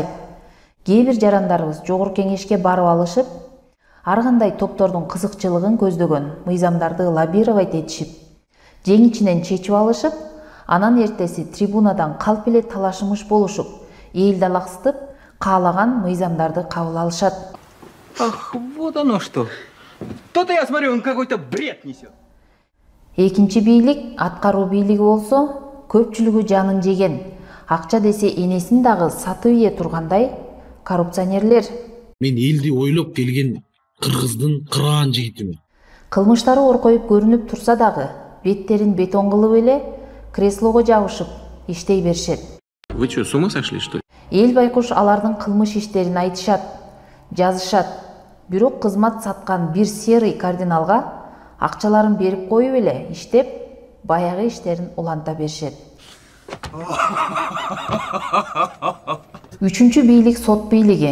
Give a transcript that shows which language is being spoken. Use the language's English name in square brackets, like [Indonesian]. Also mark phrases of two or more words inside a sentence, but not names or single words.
[Kyrgyz] Кээ бир жарандарыбыз жогорку кеңешке барып алышып, ар кандай топтордун кызыкчылыгын көздөгөн мыйзамдарды лоббировать этишип, жең ичинен чечип алышып, анан эртеси трибунадан калп эле талашымыш болушуп, элди алаксытып, каалаган мыйзамдарды кабыл алышат. [Russian] Ах, вот оно что. То-то я смотрю, он какой-то бред несет. [Kyrgyz] Экинчи бийлик аткаруу бийлиги болсо, көпчүлүгү жанын жеген, акча десе энесин дагы сатып ие тургандай коррупционерлер. Мен элди ойлоп келген кыргыздын кыраан жигитимин. Кылмыштары оркоюп көрүнүп турса дагы, беттерин бетон кылып эле креслого жабышып иштей беришет. [Russian] Вы что, с ума сошли, что ли? [Kyrgyz] Эл байкуш алардын кылмыш иштерин айтышат, жазышат. Бирок кызмат саткан бир [Russian] серый кардиналга [Kyrgyz] акчаларын берип коюп эле иштеп, баягы иштерин уланта беришет. Үчүнчү бийлик сот бийлиги.